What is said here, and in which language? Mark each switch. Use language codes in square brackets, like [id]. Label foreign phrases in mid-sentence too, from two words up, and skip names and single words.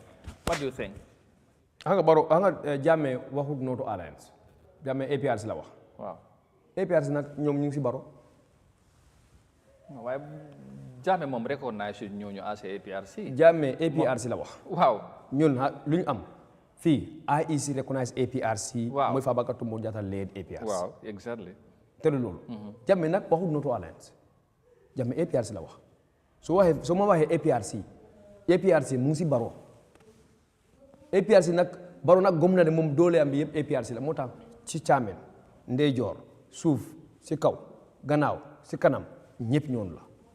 [en] What do you think? [wo] Barrow Jammeh waxut [en] no to alliance [wo] Jammeh APRC la wax. Waaw APRC nag ñoom ñu ngi si Barrow. waaye Jammeh moom recognize ñooñu as APRC. Jammeh APRC la wax. waaw ñun lu ñu am. Fii IEC recognize APRC. Waaw mooy Fabakary Tombong Jatta led APRC. waaw exactly. te loolu. Jammeh nag waxut [en] no to alliance. [wo] Jammeh APRC la wax. soo ma waxee APRC mu ngi si Barrow. APRC nag Barrow nag gëm na ne moom doole am bi yëpp APRC la moo tax ci càmmoñ ndeyjoor suuf si kaw gannaaw si kanam ñëpp ñoonu la.